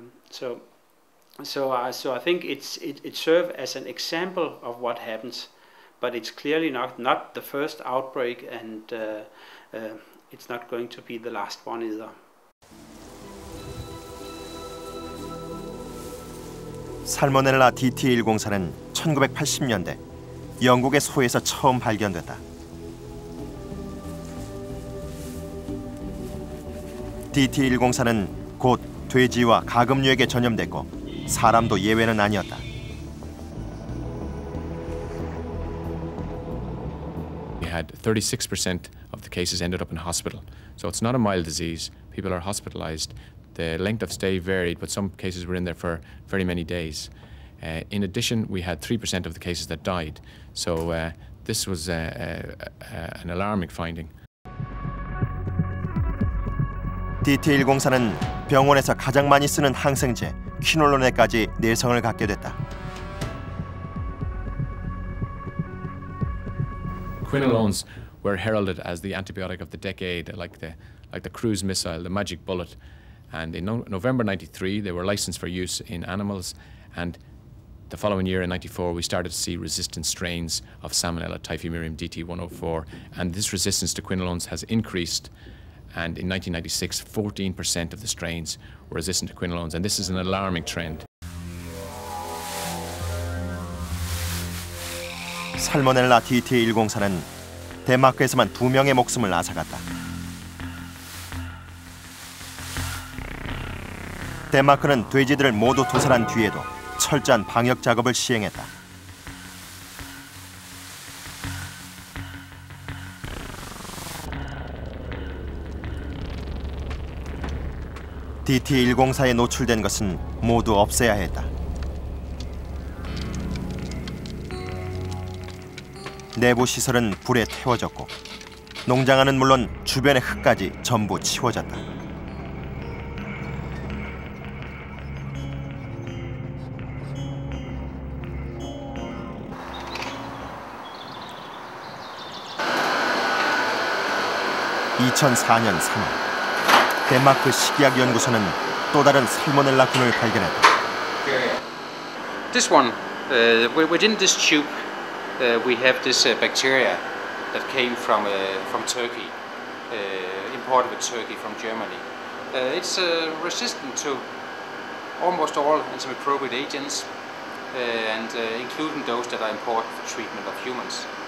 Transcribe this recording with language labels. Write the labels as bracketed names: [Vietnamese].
[English] So I think it serves as an example of what happens, but it's clearly not the first outbreak, and it's not going to be the last one either. [Korean] 살모넬라 DT104는 1980년대 영국의 소에서 처음 발견됐다. DT104는 곧 돼지와 가금류에게 전염됐고 사람도 예외는 아니었다. [English] We had 36% of the cases ended up in hospital. So it's not a mild disease. People are hospitalized. The length of stay varied, but some cases were in there for very many days. In addition, we had 3% of the cases that died. So this was an alarming finding. [Korean] DT104는 병원에서 가장 많이 쓰는 항생제 퀴놀론에까지 내성을 갖게 됐다. [English] Quinolones were heralded as the antibiotic of the decade, like the cruise missile, the magic bullet. And in November '93, they were licensed for use in animals, and the following year in '94, we started to see resistant strains of Salmonella typhimurium DT104, and this resistance to quinolones has increased. And in 1996, 14% of the strains were resistant to quinolones, and this is an alarming trend. [Korean] 살모넬라 DT104는 덴마크에서만 2명의 목숨을 앗아갔다. 덴마크는 돼지들을 모두 도살한 뒤에도 철저한 방역 작업을 시행했다. DT104에 노출된 것은 모두 없애야 했다. 내부 시설은 불에 태워졌고 농장안은 물론 주변의 흙까지 전부 치워졌다. (2004년 3월) 덴마크 식이약 연구소는 또 다른 살모넬라균을 발견했다. [English] This one, within this tube, we have this bacteria that came from Turkey, imported with Turkey from Germany. It's resistant to almost all antimicrobial agents, and including those that are important for treatment of humans.